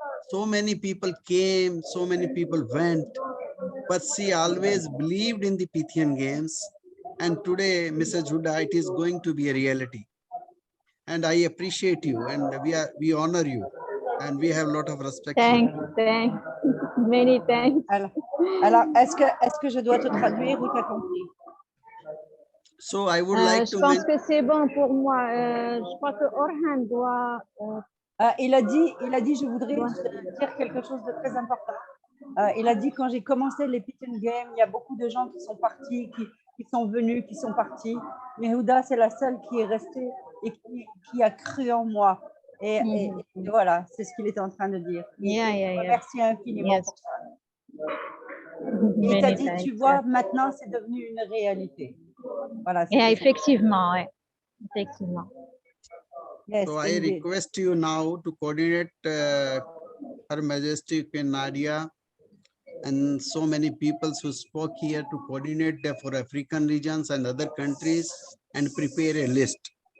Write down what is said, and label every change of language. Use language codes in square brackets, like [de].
[en] So many people came, so many people went, but she always believed in the Pythian Games. And today, Mrs. Huda, it is going to be a reality. And I appreciate you, and we honor you, and we have a lot of respect for you. Thanks, many thanks. [fr] Alors, est-ce que je dois te traduire ou t'as compris? [en] So I would like [fr] Je [en] to [fr] pense que c'est bon pour moi. Je crois que Orhan doit. Il a dit, je voudrais dire quelque chose de très important. Il a dit, quand j'ai commencé les Pythian Games, il y a beaucoup de gens qui sont partis, qui sont venus, qui sont partis. Mais Huda, c'est la seule qui est restée et qui a cru en moi. Et voilà, c'est ce qu'il était en train de dire. Merci infiniment pour ça. Et il t'a dit, tu vois, maintenant, c'est devenu une réalité. Voilà. Effectivement, oui. Effectivement. [en] Yes, so I request you now to coordinate Her Majesty Queen Nadia and so many people who spoke here to coordinate for African regions and other countries and prepare a list.